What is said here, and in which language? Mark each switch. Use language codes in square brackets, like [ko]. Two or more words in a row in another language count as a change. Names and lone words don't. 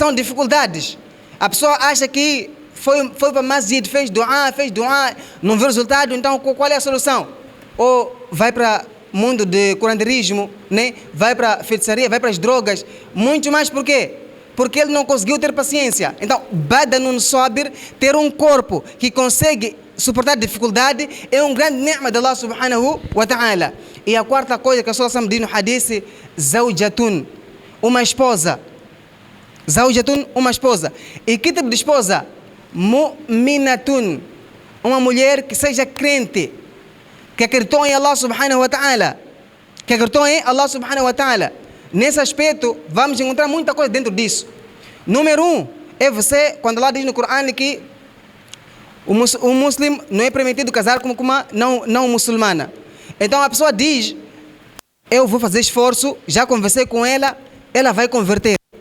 [pt] São dificuldades. A pessoa acha que foi para masjid, fez dua, não viu resultado, então qual é a solução? Ou vai para mundo de curanderismo, né? Vai para feitiçaria, vai para as drogas, muito mais. Por quê? Porque ele não conseguiu ter paciência. Então, [ar] بدن صابر, [pt] ter um corpo que consegue suportar dificuldade, é um grande ni'ma de Allah [ar] سبحانه وتعالى. [pt] E a quarta coisa que a Rasulullah diz no hadith: zawjatun, uma esposa. Zawjatun, uma esposa. E que tipo de esposa? Mu'minatun, uma mulher que seja crente, que acreditou em Allah [ar] سبحانه وتعالى, [pt] que acreditou em Allah [ar] سبحانه وتعالى. [pt] Nesse aspecto, vamos encontrar muita coisa dentro disso. Número um, é você, quando Allah diz no Corão que o muçulmano não é permitido casar com uma não muçulmana. Então a pessoa diz: eu vou fazer esforço, já conversei com ela, ela vai converter.